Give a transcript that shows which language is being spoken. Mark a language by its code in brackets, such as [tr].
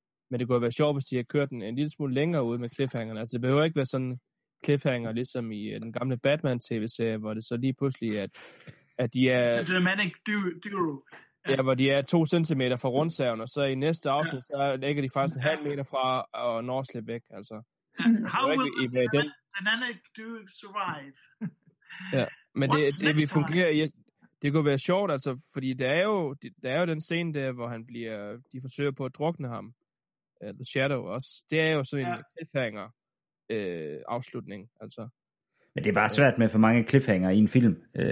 [da] Men det kunne være sjovt, hvis de har kørt den en lille smule længere ud med cliffhangerne. Altså, det behøver ikke være sådan cliffhanger, ligesom i den gamle Batman-tv-serie, hvor det så lige pludselig at de er... [en] The Dramatic Duo. [da] Ja, hvor de er 2 centimeter fra rundsaven, og så i næste afsnit, så lægger de faktisk en halv meter fra og når at slippe væk, altså. [en] How will the Dramatic Duo survive? [da] Ja, men det vil fungere... Ja, det kunne være sjovt, altså, fordi der er jo den scene der, hvor han bliver... De forsøger på at drukne ham. The Shadow også. Det er jo sådan en cliffhanger. Afslutning, altså. Men det er bare svært med for mange cliffhanger i en film.